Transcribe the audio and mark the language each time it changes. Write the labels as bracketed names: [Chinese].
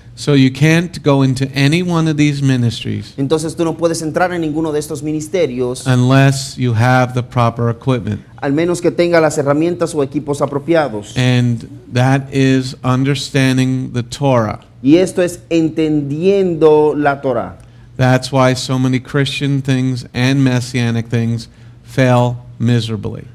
[English] So you can't go into any one of these ministries [Spanish] Entonces tú no puedes entrar en ninguno de estos ministerios [English] unless you have the proper equipment. [Spanish] al menos que tenga las herramientas o equipos apropiados. [English] And that is understanding the Torah. [Spanish] Y esto es entendiendo la Torah. [English] That's why so many Christian things and Messianic things fail miserably.